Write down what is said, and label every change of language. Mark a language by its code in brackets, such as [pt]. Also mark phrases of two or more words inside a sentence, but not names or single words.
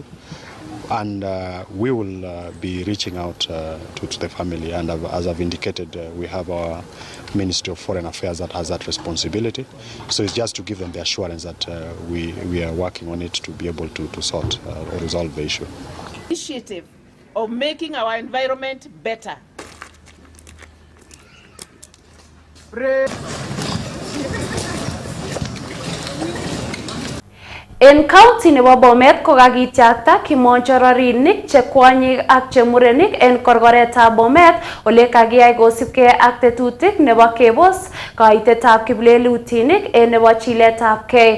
[en] And we will be reaching out to the family, and as I've indicated, we have our Ministry of Foreign Affairs that has that responsibility. So it's just to give them the assurance that we are working on it to be able to sort or resolve the issue. Initiative of making our environment better. [kln] En county nebo Bomet ko kakityakta kimonjororinik che kwonyik ak che murenik en korkoretab Bomet ole kakiyai kosipkei ak tetutik nebo kebos kaitetab kiplelutinik en nebo chiletabkei.